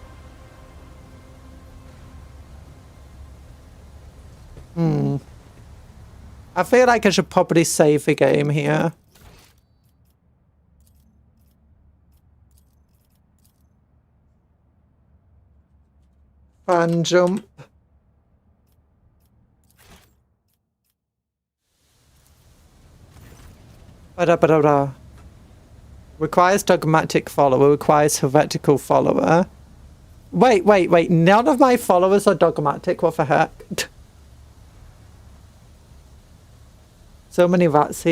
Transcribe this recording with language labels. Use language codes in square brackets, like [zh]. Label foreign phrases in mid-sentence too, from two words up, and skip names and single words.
[en] I feel like I should probably save the game here. Fan jump. Ba-da-ba-da-da. Requires dogmatic follower, requires heretical follower. Wait. None of my followers are dogmatic. What the heck? So many rats here.